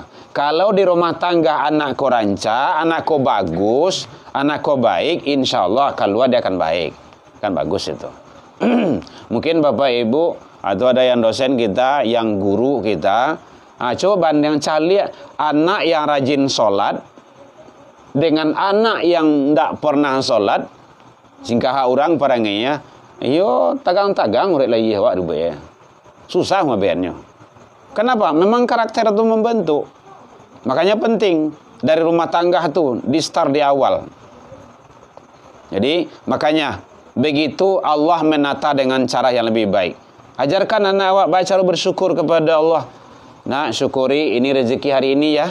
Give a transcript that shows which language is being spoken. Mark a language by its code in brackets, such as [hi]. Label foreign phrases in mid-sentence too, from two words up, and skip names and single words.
[id] Kalau di rumah tangga anak kau ranca, anak kau bagus, anak kau baik, [ar] insya Allah [id] keluar dia akan baik. Kan bagus itu. Mungkin Bapak Ibu atau ada yang dosen kita, yang guru kita, coba banding cari anak yang rajin sholat dengan anak yang tidak pernah sholat. [min] Singkah orang parangnya, yo tagang-tagang urek lagi awak ya. [id] Susah mabennya. Kenapa? Memang karakter itu membentuk. Makanya penting dari rumah tangga itu di start di awal. Jadi makanya begitu Allah menata dengan cara yang lebih baik. Ajarkan anak awak baca bersyukur kepada Allah. Nak, syukuri ini rezeki hari ini ya.